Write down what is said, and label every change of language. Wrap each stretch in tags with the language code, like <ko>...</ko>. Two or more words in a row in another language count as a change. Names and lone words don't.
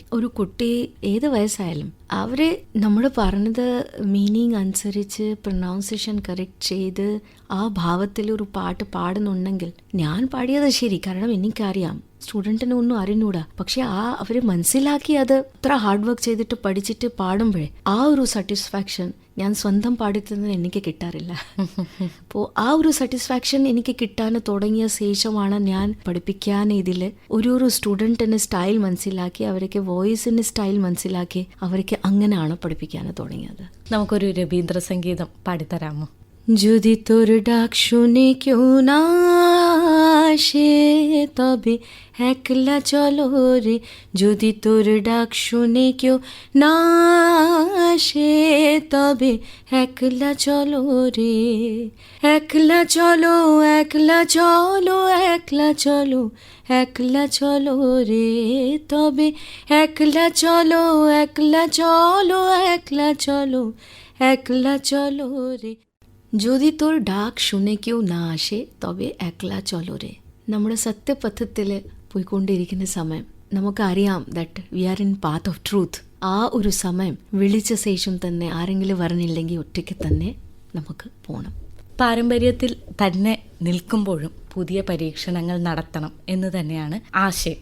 <ml>ഒരു കുട്ടി ഏത് വയസ്സായാലും അവര് നമ്മൾ പറഞ്ഞത് മീനിങ് അനുസരിച്ച്</ml> <en>pronunciation correct</en> <ml>ചെയ്ത് ആ ഭാവത്തിൽ ഒരു പാട്ട് പാടുന്നുണ്ടെങ്കിൽ, ഞാൻ പാടിയത് ശരി, കാരണം എനിക്കറിയാം സ്റ്റുഡൻറ്റിന് ഒന്നും അറിഞ്ഞൂടാ, പക്ഷെ അവര് മനസ്സിലാക്കി അത് അത്ര</ml> <en>hard work</en> <ml>ചെയ്തിട്ട് പഠിച്ചിട്ട് പാടുമ്പോഴേ ആ ഒരു സാറ്റിസ്ഫാക്ഷൻ ഞാൻ സ്വന്തം പാടിത്തന്നെ എനിക്ക് കിട്ടാറില്ല. അപ്പോൾ ആ ഒരു സാറ്റിസ്ഫാക്ഷൻ എനിക്ക് കിട്ടാൻ തുടങ്ങിയ ശേഷമാണ് ഞാൻ പഠിപ്പിക്കാൻ ഇതിൽ ഒരു സ്റ്റുഡൻറ്റിന് സ്റ്റൈൽ മനസ്സിലാക്കി, അവർക്ക് വോയിസിന് സ്റ്റൈൽ മനസ്സിലാക്കി, അവർക്ക് അങ്ങനെയാണ് പഠിപ്പിക്കാൻ തുടങ്ങിയത്. നമുക്കൊരു രവീന്ദ്ര സംഗീതം പാടിത്തരാമോ?</ml> <bn>যদি তোর ডাক শুনে কেউ না আসে তবে একলা চলো রে, যদি তোর ডাক শুনে কেউ না আসে তবে একলা চলো রে, একলা চলো একলা চলো একলা চলো একলা চলো রে, তবে একলা চলো একলা চলো একলা চলো একলা চলো রে, যদি তোর ডাক শুনে কেউ না আসে তবে একলা চলো রে.</bn> <ml>നമ്മുടെ സത്യപഥത്തിൽ പോയിക്കൊണ്ടിരിക്കുന്ന സമയം നമുക്കറിയാം</ml> <en>that we are in path of truth.</en> <ml>ആ ഒരു സമയം വിളിച്ച ശേഷം തന്നെ ആരെങ്കിലും പറഞ്ഞില്ലെങ്കിൽ ഒറ്റയ്ക്ക് തന്നെ നമുക്ക് പോകണം. പാരമ്പര്യത്തിൽ തന്നെ നിൽക്കുമ്പോഴും പുതിയ പരീക്ഷണങ്ങൾ നടത്തണം എന്ന് തന്നെയാണ് ആശയം.</ml>